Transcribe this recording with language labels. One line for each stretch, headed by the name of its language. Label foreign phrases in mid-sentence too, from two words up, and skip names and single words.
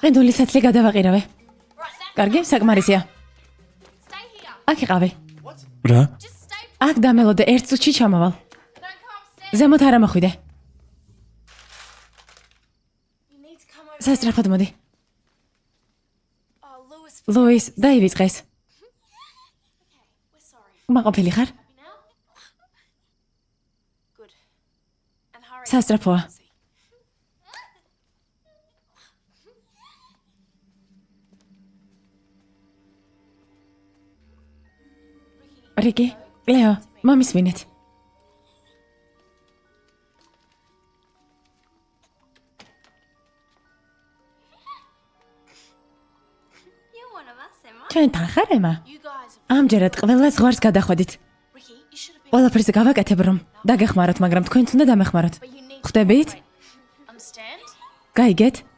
Georgian: ყიდული სათლი გადავაყირავე.
English: Right there.
Georgian: კარგი, საკმარისია.
English: Stay here.
Georgian: აქ იყავი. რა?
English: Just stay.
Georgian: აქ დამელოდე ერთ წუთში ჩამავალ.
English: Don't come upstairs.
Georgian: ზემოთ არ ამოხვიდე.
English: You need to come over.
Georgian: სასწრაფოდ მოდი.
English: Oh, Lewis.
Georgian: ლუის, დაივიწყეს.
English: We're sorry.
Georgian: მაყოფილი ხარ?
English: Now? Good. And hurry.
Georgian: სასწრაფოა. რიკი, ლეო, მომისმინეთ.
English: You're one of us, Emma.
Georgian: ჩვენთან ხარ, ემა?
English: You guys have...
Georgian: ამჯერად ყველა ზღვარს გადახვედით.
English: Ricky, you should have been...
Georgian: ყველაფერს გავაკეთებ, რომ დაგეხმაროთ, მაგრამ თქვენც უნდა დამეხმაროთ.
English: But you need...
Georgian: ხვდებით?
English: Understand?
Georgian: გაიგეთ?